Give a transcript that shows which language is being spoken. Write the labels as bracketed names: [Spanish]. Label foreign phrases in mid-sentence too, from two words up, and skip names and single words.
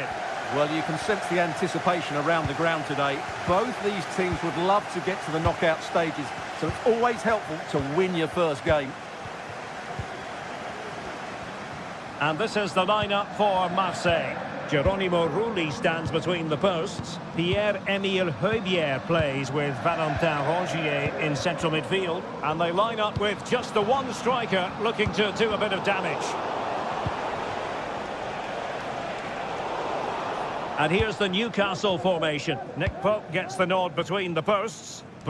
[English] Well, you can sense the anticipation around the ground today. Both these teams would love to get to the knockout stages, so it's always helpful to win your first game. And this is the lineup for Marseille. Geronimo Rulli stands between the posts. Pierre-Emile Højbjerg plays with Valentin Rongier in central midfield. And they line up with just the one striker looking to do a bit of damage. And here's the Newcastle formation. Nick Pope gets the nod between the posts.